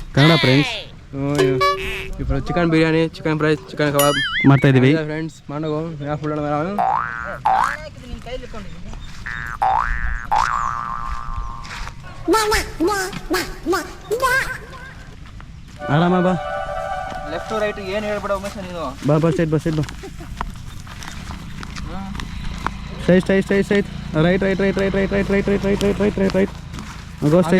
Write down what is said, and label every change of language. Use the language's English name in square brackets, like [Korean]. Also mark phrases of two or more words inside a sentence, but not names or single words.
[Kannada] ಕನ್ನಡ ಫ್ರೆಂಡ್ಸ್ [Telugu] ఇప్పుడు చికెన్ బిర్యానీ, చికెన్ ఫ్రై, చికెన్ కబాబ్ [Kannada] ಮಾಡ್ತಾ ಇದೀವಿ [Telugu] ఫ్రెండ్స్. పండుగ ఫుల్ [Kannada] ಆರಾಮ ಬಾ. [English] left right [Kannada] ಏನು ಹೇಳ್ಬೇಡ ಉಮೇಶ್ ನೀನು. ಬಾ ಸೈಡ್ ಬಾ ಸೈಡ್ [English] right go straight.